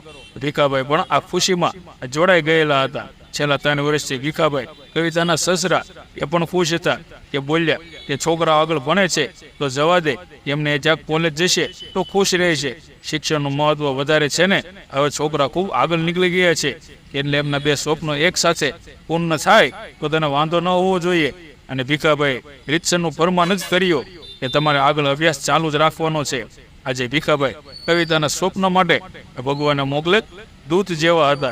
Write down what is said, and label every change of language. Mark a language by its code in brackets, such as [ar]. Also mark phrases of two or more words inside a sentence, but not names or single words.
[gu] ભીખાભાઈ પણ આ ખુશીમાં જોડાઈ ગયેલા હતા। છેલ્લા 3 વર્ષથી ભીખાભાઈ કવિતાના સસરા એ પણ ખુશ હતા। કે બોલ્યા કે છોકરા આગળ ભણે છે તો જવા દે, એમને જ્યાં કૉલેજ જશે તો ખુશ રહેશે। શિક્ષણનું મહત્વ વધારે છે ને હવે છોકરા ખૂબ આગળ निकળી ગયા છે એટલે એમના બે સ્વપ્નો એક સાથે પૂર્ણ થાય તો તેને વાંધો ન હોવો જોઈએ। અને ભીખાભાઈ રીતસરનું ફરમાન જ કર્યો કે તમારે આગળ અભ્યાસ ચાલુ જ રાખવાનો છે। આજે ભીખાભાઈ કવિતાના સ્વપ્ન માટે ભગવાને મોકલે દૂત જેવા હતા।